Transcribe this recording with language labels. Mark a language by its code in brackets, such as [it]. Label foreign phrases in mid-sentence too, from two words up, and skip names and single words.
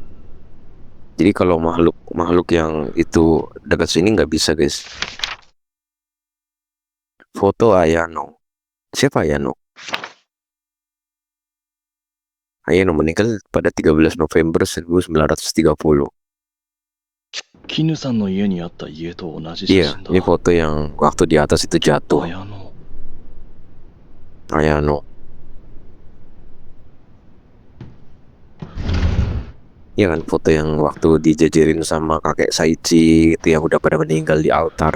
[id] Jadi kalau makhluk yang itu dekat sini nggak bisa guys. Foto Ayano. Siapa Ayano? Ayano meninggal pada 13 November 1930. [ja] 絹さんの家にあった家と同じ [id] Iya, [ja] 写真だ. [id] ini foto yang waktu di atas itu jatuh. Ayano. Iya kan, foto yang waktu dijajarin sama kakek Saichi itu yang udah pada meninggal di altar.